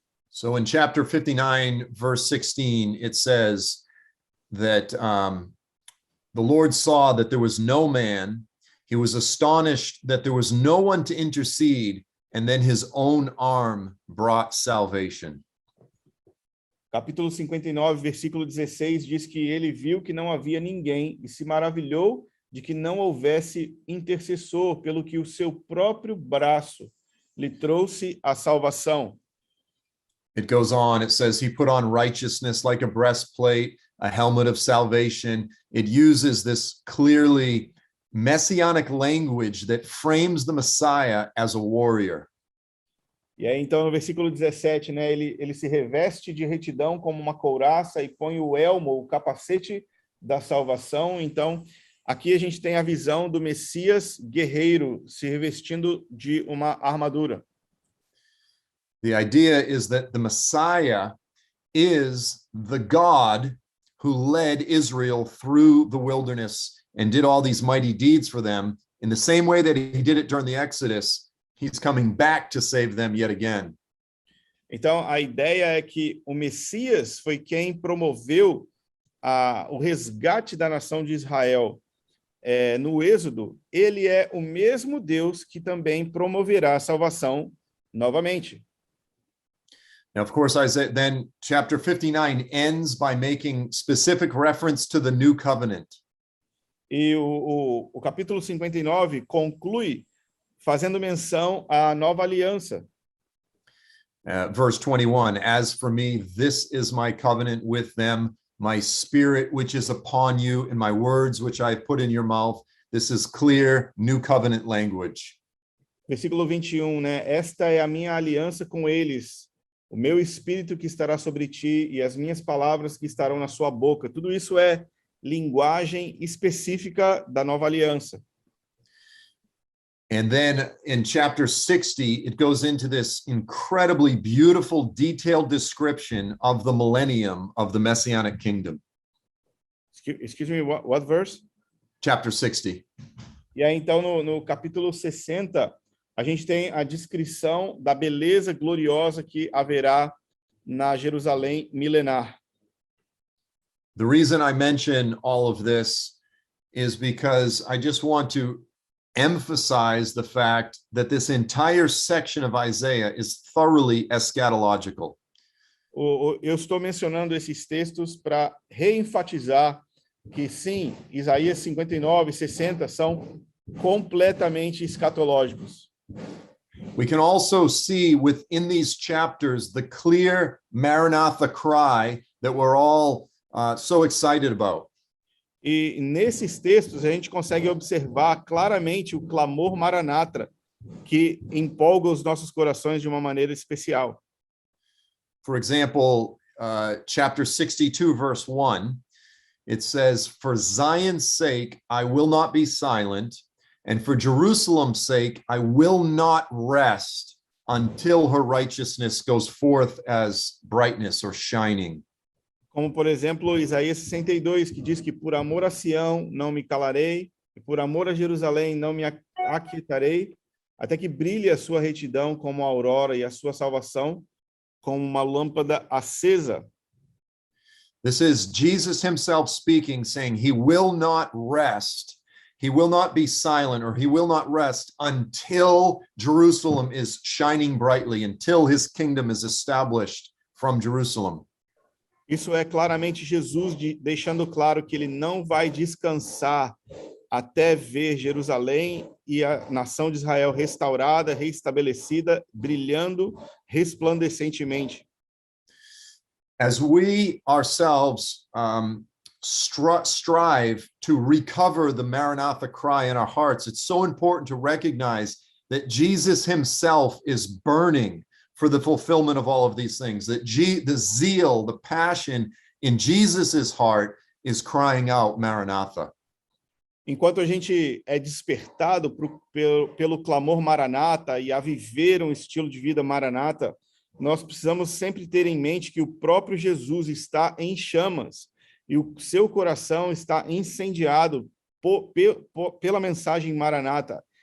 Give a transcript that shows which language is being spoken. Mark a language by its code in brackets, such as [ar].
[en] So in chapter 59, verse 16, it says that the Lord saw that there was no man. He was astonished that there was no one to intercede, and then his own arm brought salvation. [pt] Capítulo 59, versículo 16, diz que ele viu que não havia ninguém e se maravilhou de que não houvesse intercessor, pelo que o seu próprio braço lhe trouxe a salvação. [en] It goes on, it says he put on righteousness like a breastplate, a helmet of salvation. It uses this clearly messianic language that frames the Messiah as a warrior. [pt] E aí, então, no versículo 17, né, ele se reveste de retidão como uma couraça e põe o elmo, o capacete da salvação. Então, aqui a gente tem a visão do Messias guerreiro se revestindo de uma armadura. [en] The idea is that the Messiah is the God who led Israel through the wilderness and did all these mighty deeds for them. In the same way that he did it during the Exodus, he's coming back to save them yet again. [pt] Então, a ideia é que o Messias foi quem promoveu o resgate da nação de Israel. No Êxodo, ele é o mesmo Deus que também promoverá a salvação novamente. [en] Now, of course, Isaiah, then chapter 59 ends by making specific reference to the new covenant. [pt] E o capítulo 59 conclui fazendo menção à nova aliança. [en] Verse 21, as for me, this is my covenant with them, my spirit which is upon you, and my words which I have put in your mouth. This is clear new covenant language. [pt] Versículo 21, né? Esta é a minha aliança com eles, o meu espírito que estará sobre ti e as minhas palavras que estarão na sua boca. Tudo isso é linguagem específica da nova aliança. [en] And then in chapter 60, it goes into this incredibly beautiful, detailed description of the millennium of the Messianic kingdom. Excuse me, what verse? Chapter 60. [pt] E aí, então, no capítulo 60, a gente tem a descrição da beleza gloriosa que haverá na Jerusalém milenar. [en] The reason I mention all of this is because I just want to emphasize the fact that this entire section of Isaiah is thoroughly eschatological. [pt] Eu estou mencionando esses textos para reenfatizar que, sim, Isaías 59 e 60 são completamente escatológicos. [en] We can also see within these chapters the clear Maranatha cry that we're all so excited about. [pt] E nesses textos a gente consegue observar claramente o clamor Maranata, que empolga os nossos corações de uma maneira especial. [en] For example, chapter 62, verse 1, it says, "For Zion's sake, I will not be silent, and for Jerusalem's sake, I will not rest until her righteousness goes forth as brightness or shining." [pt] Como, por exemplo, Isaías 62, que diz que por amor a Sião não me calarei, e por amor a Jerusalém não me aquietarei, até que brilhe a sua retidão como a aurora e a sua salvação como uma lâmpada acesa. [en] This is Jesus himself speaking, saying he will not rest. He will not be silent, or he will not rest until Jerusalem is shining brightly, until his kingdom is established from Jerusalem. [pt] Isso é claramente Jesus deixando claro que ele não vai descansar até ver Jerusalém e a nação de Israel restaurada, reestabelecida, brilhando resplandecentemente. [en] As we ourselves strive to recover the Maranatha cry in our hearts, it's so important to recognize that Jesus himself is burning for the fulfillment of all of these things, that the zeal, the passion in Jesus's heart is crying out, Maranatha. [pt] Enquanto a gente é despertado pelo clamor Maranata e a viver um estilo de vida Maranata, nós precisamos sempre ter em mente que o próprio Jesus está em chamas e o seu coração está incendiado pela mensagem Maranata.